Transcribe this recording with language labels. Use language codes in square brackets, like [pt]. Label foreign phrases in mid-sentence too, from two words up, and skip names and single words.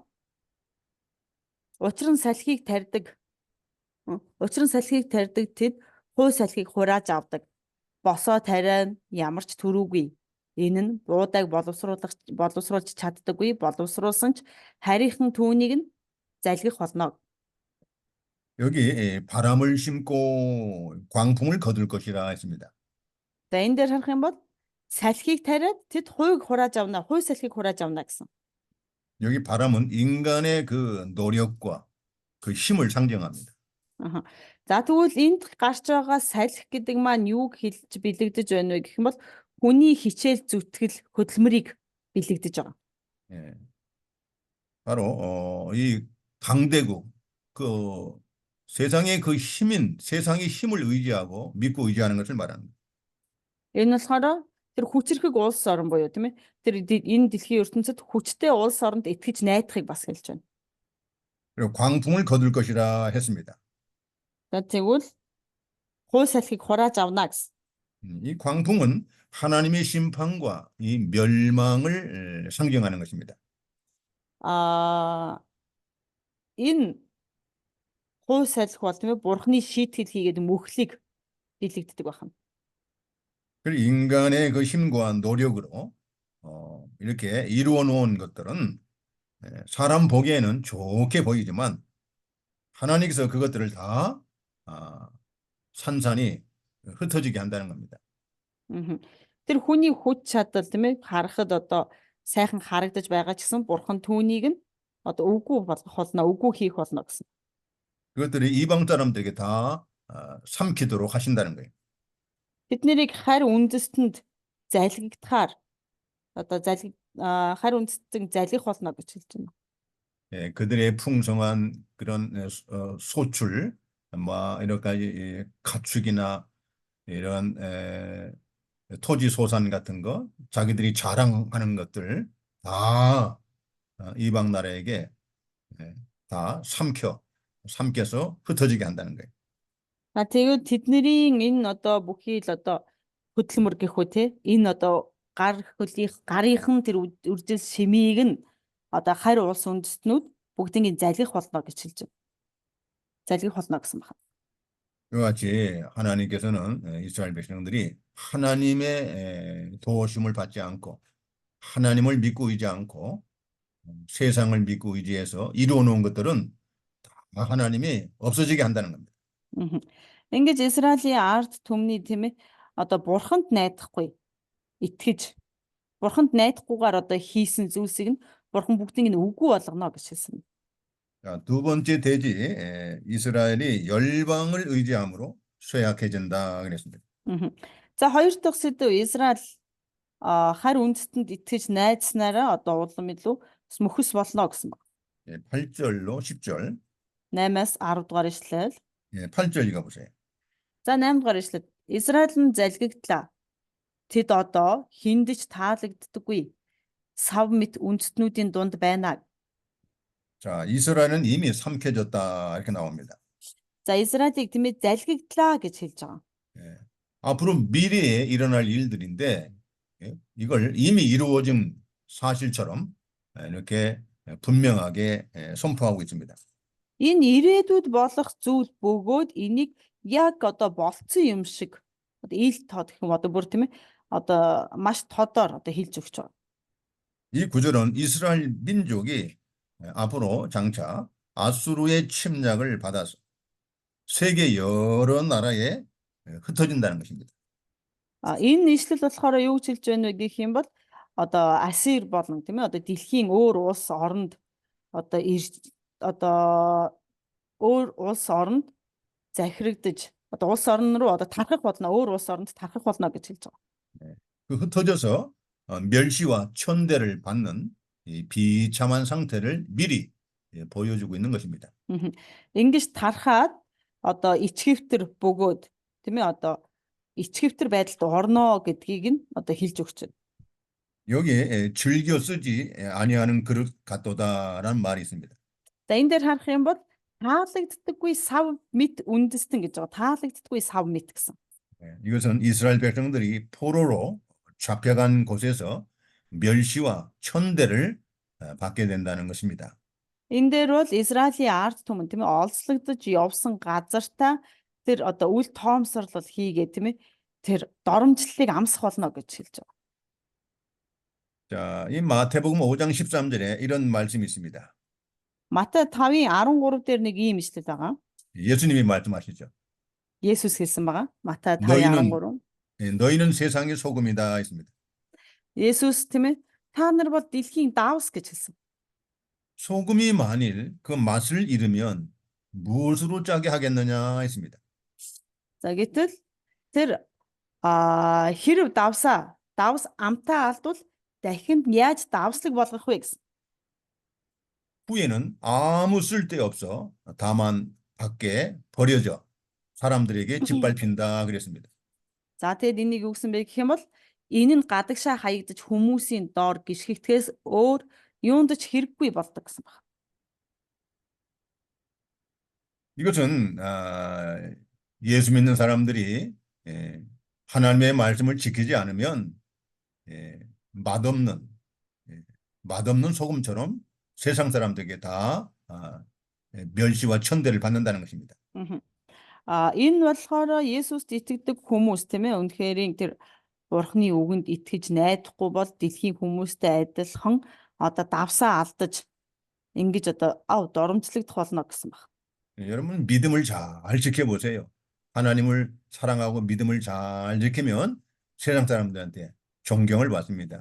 [mn] Учир нь салхийг тарьдаг тэд хуу салхийг хурааж авдаг. Босоо тариа ямар ч төрүүгүй. Энэ нь буудаг боловсруулж чаддаггүй. Боловсруулсан ч харийнхан түүнийг нь залгих болно. [ko] 여기 바람을 심고 광풍을 거둘 것이라 했습니다. [mn] За энэ дээр харах юм бол салхийг тариад тэд хуйг хурааж авна. Хуй салхийг хурааж авна гэсэн. [ko] 여기 바람은 인간의 그 노력과 그 힘을 상징합니다. 아하. [mn] За тэгвэл энд гарч байгаа салхи гэдэг маань юуг хэлж бэлэгдэж байна вэ гэх юм бол хүний хичээл зүтгэл хөдөлмөрийг бэлэгдэж байгаа. [ko] 예. 바로 이 강대국 그 세상의 그 세상의 힘을 의지하고 믿고 의지하는 것을 말합니다. [mn] Энэ болохоор тэр хүчрхэг улс орн буюу тийм ээ тэр энэ дэлхийн ертөнцид хүчтэй улс оронд итгэж найдахыг бас хэлж байна. [ko] 그리고 광풍을 거둘 것이라 했습니다. [mn] За тэгвэл хуй салхийг хурааж авна гэсэн. [ko] 이 광풍은 하나님의 심판과 이 멸망을 상징하는 것입니다. [mn] Энэ хуй салхи бол тийм ээ бурхны шийтгэл хийгээд мөхлийг бэлэгддэг байна. [ko] 그리고 인간의 그 힘과 노력으로 이렇게 이루어 놓은 것들은 사람 보기에는 좋게 보이지만 하나님께서 그것들을 다 산산이 흩어지게 한다는 겁니다. [mn] Тэр хүний хүч чадал тийм ээ харахад одоо сайхан харагдаж байгаа ч гэсэн бурхан түүнийг нь одоо үгүй болгох болно, үгүй хийх болно гэсэн. [ko] 그것들이 이방 사람들에게 다 삼키도록 하신다는 거예요. [mn] Тэднийг харь үндэстэнд залгигдахаар одоо харь үндэстэн залгих болно гэж хэлж байна. [ko] 예, 그들의 풍성한 그런 소출, 뭐 이런 가지 가축이나 이런 토지 소산 같은 거, 자기들이 자랑하는 것들 다 이방 나라에게 다 삼켜서 흩어지게 한다는 거예요. [mn] Тэгээд тэдний энэ одоо бүхий л одоо хөдөлмөр гэх үү те энэ одоо гарынхан тэр үржил шимийг нь одоо харь улс үндэстнүүд бүгднийг залгих болно гэж хэлж байна. Залгих болно гэсэн байна. [ko] 이와 같이 하나님께서는 이스라엘 백성들이 하나님의 도우심을 받지 않고 하나님을 믿고 의지 않고 세상을 믿고 의지해서 이루어 놓은 것들은 다 하나님이 없어지게 한다는 겁니다. Мгм. [mn] Ингэж Израилийн ард түмний тийм ээ одоо бурханд найдахгүй итгэж бурханд найдахгүйгээр одоо хийсэн зүйлсийг нь бурхан бүгдийг нь үгүй болгоно гэж хэлсэн. [ko] 자, 두 번째 대지, 이스라엘이 열방을 의지함으로 쇠약해진다 그랬습니다. Мгм. [mn] За хоёр дахь сэдв Израиль харь үндэстэнд итгэж найдснараа одоо улам илүү мөхөс болно гэсэн баг. [ko] 8절로 10절. [mn] 8-аас 10 дугаар ишлэл. [ko] 8절 읽어보세요. [mn] За 8 дугаар ишлэл. Израиль нь залгигдлаа. Тэд одоо хиндэж таалагддаггүй сав мэт үндэстнүүдийн дунд байна. [ko] 자, 이스라엘은 이미 삼켜졌다 이렇게 나옵니다. [mn] За Израилийг тийм ээ залгигдлаа гэж хэлж байгаа. [ko] 예. 앞으로 미래에 일어날 일들인데 이걸 이미 이루어진 사실처럼 이렇게 분명하게 선포하고 있습니다. [mn] Энэ ирээдүйд болох зүйл бөгөөд энийг яг одоо болцсон юм шиг одоо ил тод гэх юм одоо бүр тийм ээ одоо маш тодор одоо хэлж өгч байгаа. [ko] 이 구절은 이스라엘 민족이 앞으로 장차 아수르의 침략을 받아서 세계 여러 나라에 흩어진다는 것입니다. [mn] Энэ нийслэл болохоор юу гэж хэлж байна вэ гэх юм бол одоо Асир болон тийм ээ одоо дэлхийн өөр улс оронд одоо одоо өөр улс оронд захирагдаж одоо улс орн руу одоо тархах болно өөр улс оронд тархах болно гэж хэлж байгаа. [ko] 그 흩어져서 멸시와 천대를 받는 이 비참한 상태를 미리 보여주고 있는 것입니다. [mn] Ингэж тархаад одоо ичгэвтер бөгөөд тийм ээ одоо ичгэвтер байдалд орно гэдгийг нь одоо хэлж өгч байна. [ko] 여기에 즐겨 쓰지 아니하는 그릇 같도다라는 말이 있습니다. [mn] За энэ дээр харах юм бол таалагддаггүй сав мэт үндэстэн гэж байгаа. Таалагддаггүй сав мэт гэсэн. [ko] 이것은 이스라엘 백성들이 포로로 잡혀간 곳에서 멸시와 천대를 받게 된다는 것입니다. [mn] Энэ дээр бол Израилийн ард түмэн тийм ээ олзлогдож явсан газартаа тэр одоо үл тоомсорлол хийгээ тийм ээ тэр доромжллыг амсах болно гэж хэлж байгаа. [ko] 자, 이 마태복음 5장 13절에 이런 말씀이 있습니다. [mn] Матай 5-ын 13 дээр нэг ийм ишлэл байгаа. [ko] 예수님이 말씀하시죠. [mn] Есүс хэлсэн байгаа. Матай 5-ын 13. [ko] 너희는 세상의 소금이다 했습니다. [mn] Есүс тийм ээ та нар бол дэлхийн давс гэж хэлсэн. [ko] 소금이 만일 그 맛을 잃으면 무엇으로 짜게 하겠느냐 했습니다. [mn] За гэтэл тэр хэрв давс амтаа алдвал дахин яаж давслаг болгох вэ гэсэн. [ko] 후에는 아무 쓸데없어 다만 밖에 버려져 사람들에게 짓밟힌다 그랬습니다. [mn] За тэгэд энийг юу гэсэн бэ гэх юм бол энэ нь гадагшаа хаягдаж хүмүүсийн доор гიშгэгдэхээс өөр юунд ч хэрэггүй болдог гэсэн байна. [ko] 이것은 예수 믿는 사람들이 하나님의 말씀을 지키지 않으면 맛없는 소금처럼 세상 사람들에게 다 멸시와 천대를 받는다는 것입니다. [mn] Энэ болохоор Есүст итгэдэг хүмүүс тийм ээ үнэхээр тэр Бурхны үгэнд итгэж найдахгүй бол дэлхийн хүмүүстэй адилхан одоо давсаа алдаж ингэж одоо доромжлогдох болно гэсэн байна. [ko] 여러분 믿음을 잘 지켜보세요. 하나님을 사랑하고 믿음을 잘 지키면 세상 사람들한테 존경을 받습니다.